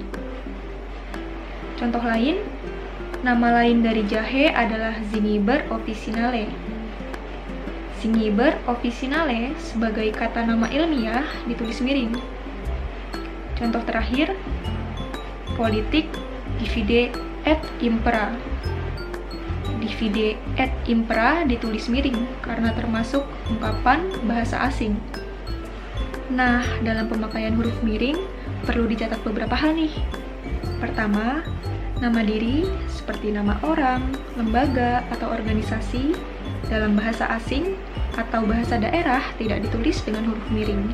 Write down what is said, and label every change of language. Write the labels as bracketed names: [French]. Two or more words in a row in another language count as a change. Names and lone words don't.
[Indonesian] Contoh lain, nama lain dari jahe adalah Zingiber officinale. Zingiber officinale sebagai kata nama ilmiah ditulis miring. Contoh terakhir, politik [Latin] divide et impera. Divide et impera [Indonesian] ditulis miring karena termasuk ungkapan bahasa asing. Nah, dalam pemakaian huruf miring perlu dicatat beberapa hal nih. Pertama, nama diri seperti nama orang, lembaga, atau organisasi dalam bahasa asing atau bahasa daerah tidak ditulis dengan huruf miring.